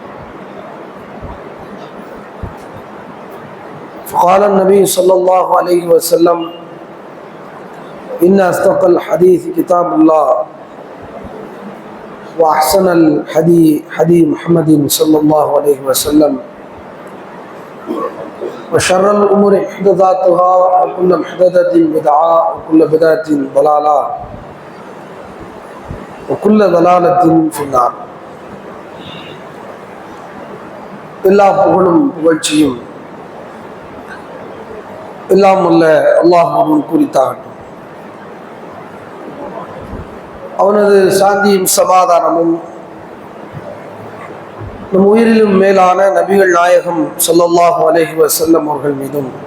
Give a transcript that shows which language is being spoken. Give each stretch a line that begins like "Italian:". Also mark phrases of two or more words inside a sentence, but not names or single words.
Arabic: فقال النبي صلى الله عليه وسلم إن أصدق الحديث كتاب الله وأحسن الحديث محمد صلى الله عليه وسلم وشر الأمور محدثاتها وكل محدثة بدعة وكل بدعة ضلالة وكل ضلالة في النار.
Tamil: எல்லா புகழும் புகழ்ச்சியும் எல்லாம் அல்ல அல்லாஹ் ஒருவன் குறித்தாகட்டும். அவனது சாந்தியும் சமாதானமும் நம் உயிரிலும் மேலான நபிகள் நாயகம்
Arabic: صلى الله عليه وسلم
Tamil: அவர்கள் மீதும்